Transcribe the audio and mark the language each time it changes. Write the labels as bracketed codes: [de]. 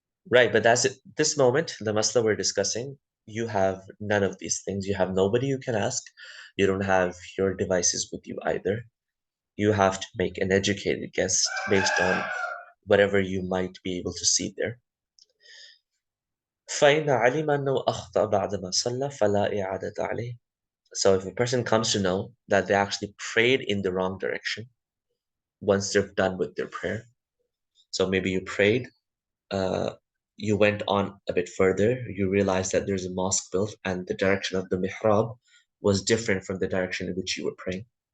[en] Right, but that's it. This moment, the masla we're discussing, you have none of these things. You have nobody you can ask. You don't have your devices with you either. You have to make an educated guess based on whatever you might be able to see there. [ar] فإن علم أنه أخطأ بعدما صلى فلا إعادة عليه. [en] So if a person comes to know that they actually prayed in the wrong direction once they're done with their prayer, so maybe you prayed, uh, you went on a bit further, you realized that there's a mosque built and the direction of the mihrab was different from the direction in which you were praying.